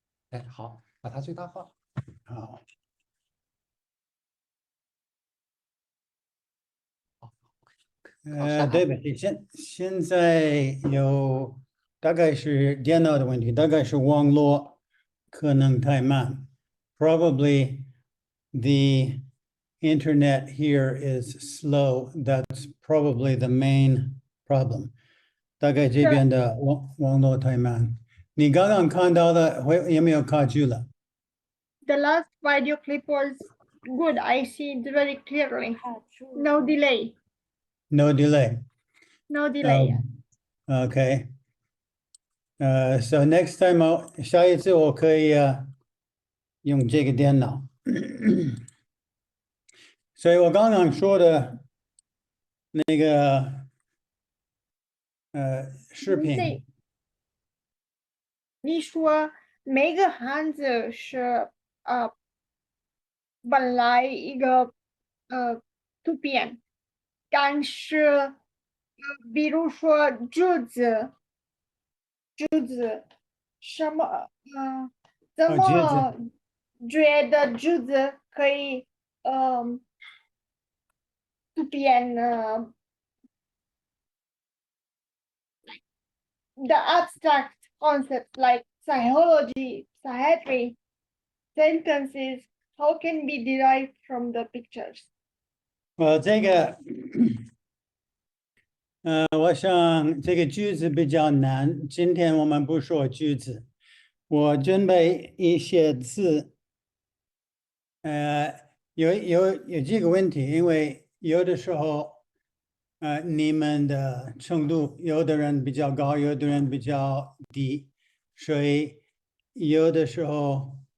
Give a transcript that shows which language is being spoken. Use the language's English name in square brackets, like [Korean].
[Chinese] 哎，好，把它最大化。好。对不起，现在有大概是电脑的问题，大概是网络可能太慢。 [English] Probably the internet here is slow. That's probably the main problem. [Chinese] 大概这边的网络太慢。你刚刚看到的有没有卡住了？ [English] The last video clip was good. I see it very clearly. No delay. No delay. No delay. Okay. So next time [Chinese] 下一次我可以用这个电脑。所以我刚刚说的那个视频。你说每个汉字是本来一个图片，但是比如说柱子什么怎么觉得柱子可以图片 [English] the abstract concept like psychology, psychiatry sentences how can be derived from the pictures? [Chinese] 这个，我想这个句子比较难。今天我们不说句子，我准备一些字。有几个问题，因为有的时候，你们的程度，有的人比较高，有的人比较低，所以有的时候，